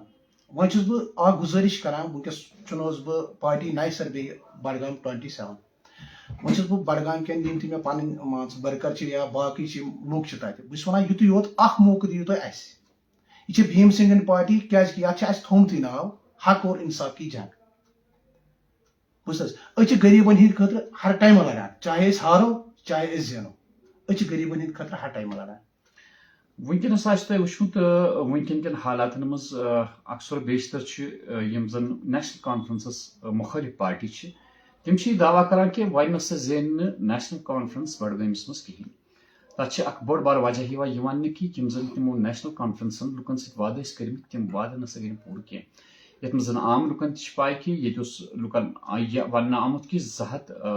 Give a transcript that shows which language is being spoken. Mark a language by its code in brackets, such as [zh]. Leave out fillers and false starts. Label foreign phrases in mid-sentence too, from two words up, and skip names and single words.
[ks] وۄنۍ چھُس بہٕ اکھ گُزٲرِش کران وٕنکیٚس چُنووُس بہٕ پارٹی نَیہِ سرٕ بیٚیہِ بڈگام 27 وۄنۍ چھُس بہٕ بڈگام کٮ۪ن یِم تہِ مےٚ پنٕنۍ مان ژٕ ؤرکر چھِ یا باقٕے چھِ لُکھ چھِ تتہِ بہٕ چھُس ونان یُتُے یوت اکھ موقعہٕ دِیِو تُہۍ اسہِ یہِ چھِ بھیٖم سنگھن پارٹی کیازِ کہِ یتھ چھِ اسہِ تھومتُے ناو [ur] حق اور انصاف کی جنگ [ks] بوٗزتھٕ حظ أسۍ چھِ غریٖبن ہٕنٛدِ خٲطرٕ ہر ٹایمہٕ لڑان چاہے أسۍ ہارو چاہے أسۍ زینو أسۍ چھِ غریٖبن ہٕنٛدِ خٲطرٕ ہر ٹایمہٕ لڑان وٕنکیٚنس آسہِ تۄہہِ وٕچھمُت وٕنکیٚن کٮ۪ن حالاتن منٛز اکثر بیشتر چھِ یِم زن نیشنل کانفرنسس مُخٲلِف پارٹی چھِ تِم چھِ یہِ دعوا کران کہِ وۄنۍ نسا زینہِ نہٕ نیشنل کانفرنس بڈگٲمِس منٛز کِہینۍ تتھ چھِ اکھ بوٚڑ بارٕ وجہ یِوان یہِ وننہٕ کہِ یِم زن تِمو نیشنل کانفرنسن لُکن سۭتۍ وعدٕ ٲسۍ کٔرمٕتۍ تِم وعدٕ نسا گٔے نہٕ پوٗرٕ کینٛہہ یتھ منٛز زن عام لُکن تہِ چھِ پاے کہِ ییٚتہِ اوس لُکن یہِ وننہٕ آمُت کہِ 200